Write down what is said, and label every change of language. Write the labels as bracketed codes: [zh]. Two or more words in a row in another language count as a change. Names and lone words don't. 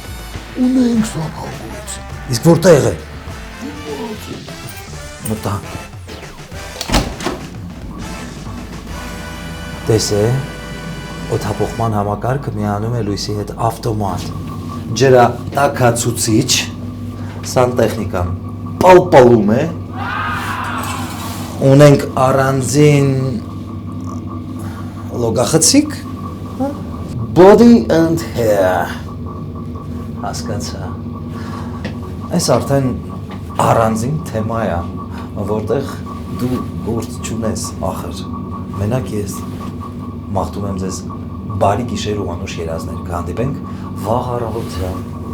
[hy] Իսկ որտեղ է։ Մտանք։ Տեսե, օդափոխման համակարգը միանում է լույսի հետ ավտոմատ, ջրատաքացուցիչ, սանտեխնիկան պալպալում է, ունենք առանձին լոգախցիկ, [en] body and hair, [hy] հասկացա, այս արդեն առանձին թեմա է, որտեղ դու գործ չունես ախր, մենակ ես մաղթում եմ ձեզ բարի գիշեր ու անուշ երազներ, կհանդիպենք վաղ առավոտյան։